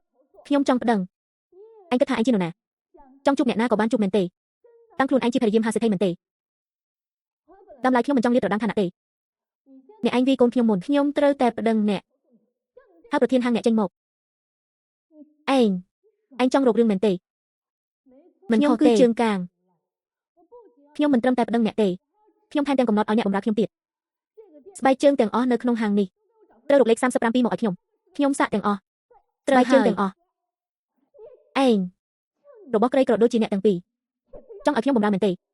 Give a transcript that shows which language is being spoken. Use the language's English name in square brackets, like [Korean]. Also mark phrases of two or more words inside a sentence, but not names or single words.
[Khmer] ខ្ញុំចង់ប្តឹងឯងគិតថាឯងជានរណាចង់ជួបអ្នកណាក៏បានជួបមែនទេតាំងខ្លួនឯងជាភរិយាមហាសេដ្ឋីមែនទេ តាមឡៃខ្ញុំមិនចង់លាតត្រដាងឋានៈទេអ្នកឯងវាកូនខ្ញុំមុនខ្ញុំត្រូវតែប្តឹងអ្នកហើយប្រធានហាងអ្នកចេញមកឯងចង់រករឿងមែនទេ Mình không cứ chương càng ខ្ញុំមិនត្រឹមតែប្តឹងអ្នកទេខ្ញុំថែមទាំងកំណត់ឲ្យអ្នកបម្រើខ្ញុំទៀតស្បែកជើងទាំងអស់នៅក្នុងហាងនេះត្រូវរកលេខ37មកឲ្យខ្ញុំសាកទាំងអស់ស្បែកជើងទាំងអស់ឯងរបស់ក្រីក្រដូចជាអ្នកទាំងពីរចង់ឲ្យខ្ញុំបម្រើមែនទេ